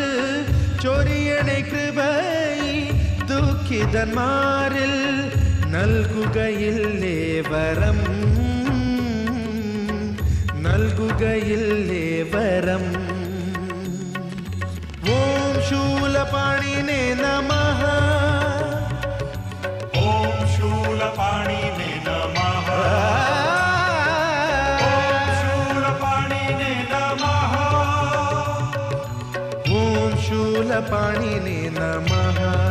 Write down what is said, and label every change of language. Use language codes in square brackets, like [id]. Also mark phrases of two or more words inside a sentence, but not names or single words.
[ml] ചൊരിയണേ കൃപൈ ദുഃഖിതന്മാരിൽ. നൽകുകയില്ലേ വരം. നൽകുകയില്ലേ വരം. [sa] ഓം ശൂലപാണിനെ നമഃ. ओम शूलपाणिने नमः. ओम शूलपाणिने नमः. ഓം ശൂലപാണിനെ നമഃ.